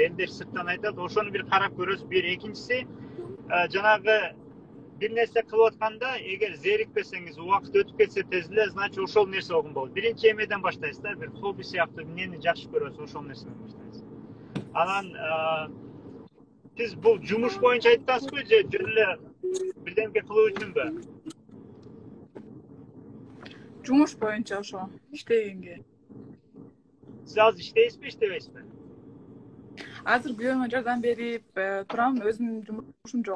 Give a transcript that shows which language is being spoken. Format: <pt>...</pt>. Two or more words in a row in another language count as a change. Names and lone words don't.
<ky>Элдер сырттан айтат, ошону бир карап көрөсүз. Бир, экинчиси, жанагы бир нерсе кылып атканда, эгер зерикпесеңиз, убакыт өтүп кетсе тез эле, значит ошол нерсе болгон болот. Биринчи эмеден баштайсыз да, бир хобби сыяктуу эмнени жакшы көрөсүз, ошол нерседен баштайсыз. Анан Сиз бу жумуш боюнча aytасызбы же жөн эле бирдемке кылуу үчүнбү? Жумуш боюнча ошо иштегенге. Siz az иштейсизби, иштебейсизби? Азыр күйөөмө жардам берип турам, өзүмдүн жумушум жок.</ky>